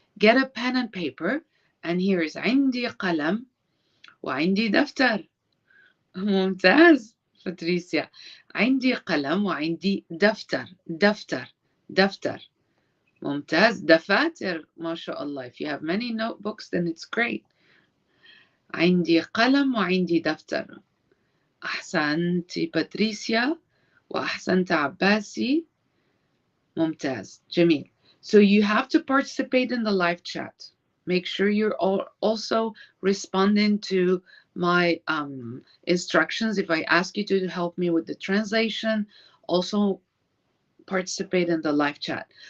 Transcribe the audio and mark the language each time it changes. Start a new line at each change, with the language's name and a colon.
English: Get a pen and paper, and here is
Arabic: عندي قلم وعندي دفتر. ممتاز باتريسيا. عندي قلم وعندي دفتر. دفتر. ممتاز. دفاتر ما شاء الله.
English: If you have many notebooks, then it's great.
Arabic: عندي قلم وعندي دفتر. أحسنتي باتريسيا وأحسنت عباسي. ممتاز. جميل.
English: So you have to participate in the live chat. Make sure you're also responding to my instructions. If I ask you to help me with the translation, also participate in the live chat.